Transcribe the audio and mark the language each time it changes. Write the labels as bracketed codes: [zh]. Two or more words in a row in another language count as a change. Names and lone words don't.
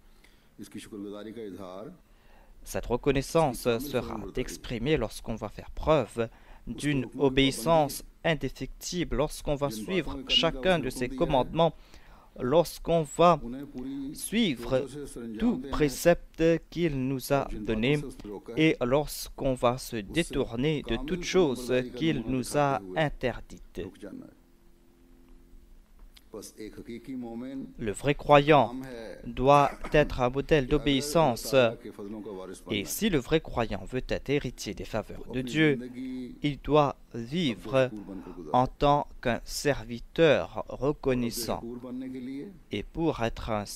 [fr] Cette reconnaissance sera exprimée lorsqu'on va faire preuve d'une obéissance indéfectible, lorsqu'on va suivre chacun de ses commandements, lorsqu'on va suivre tout précepte qu'il nous a donné et lorsqu'on va se détourner de toute chose qu'il nous a interdite. Le vrai croyant doit être un modèle d'obéissance. [ur] کے فضلوں کا وارث [fr] Et [ur] बनना [fr] si le vrai croyant veut être héritier des faveurs [ur] है, [fr] de [ur] अपनी [fr] Dieu, [ur] जिंदगी [fr] il doit vivre [ur] شکور بن کر گزارے. [fr] en tant qu'un serviteur [ur] اور عبد [fr] reconnaissant. [ur] شکور بننے کے لیے [fr] Et pour être un